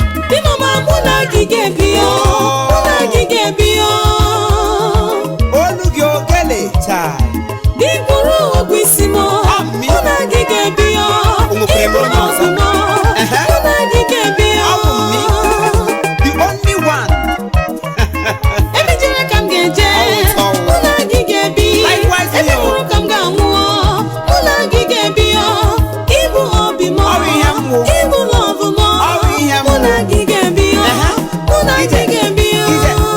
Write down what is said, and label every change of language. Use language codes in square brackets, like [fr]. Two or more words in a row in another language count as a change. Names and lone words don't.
[ig] Di mama, mụ na gị ga-ebi o, mụ na gị ga-ebi o. Olu gị ogele chai. Di kwuru ụgwọ isi m o, Ami. mụ na gị ga-ebi o. Unu kwere Ịbụ m onye ọzọ? ọgụ m o, Ehe. mụ na gị ga-ebi o. Ọ bụ m. [en] The only one. [ig] Ebe jere ka m ga-eje, Ọwụ, ọwụ. mụ na gị ga-ebi. Likewise, Ebe yo. nwụrụ ka m ga-anwụ, mụ na gị ga-ebi, oh. Ịbụ obi m, Ọ bụ ihe m wụ. ịbụ love m, Ọ bụ ihe m mụ na wụ. gị ga-ebi, oh. Ehe. Mụ na Ije, gị ga-ebi, oh. ije.